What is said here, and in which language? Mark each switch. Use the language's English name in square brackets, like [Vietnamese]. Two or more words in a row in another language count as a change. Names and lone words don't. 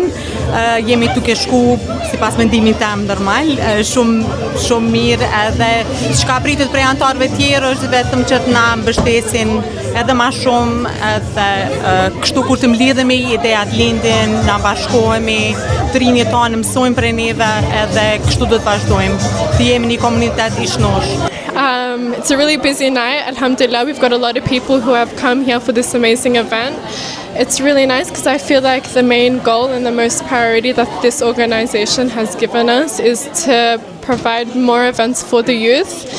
[Albanian] Jemi duke shku, sipas mendimit tem normal, shumë mirë, edhe çka pritet prej anëtarëve tjerë është vetëm që të na mbështesin edhe ma shumë, edhe kështu kur të mlidhemi, idejat lindin, na bashkohemi, të rinjët tonë mësojmë prej neve, edhe kështu do të vazhdojmë, të jemi një komunitet I shnosh. [English] It's a really busy night. Alhamdulillah, we've got a lot of people who have come here for this amazing event. It's really nice because I feel like the main goal and the most priority that this organization has given us is to provide more events for the youth.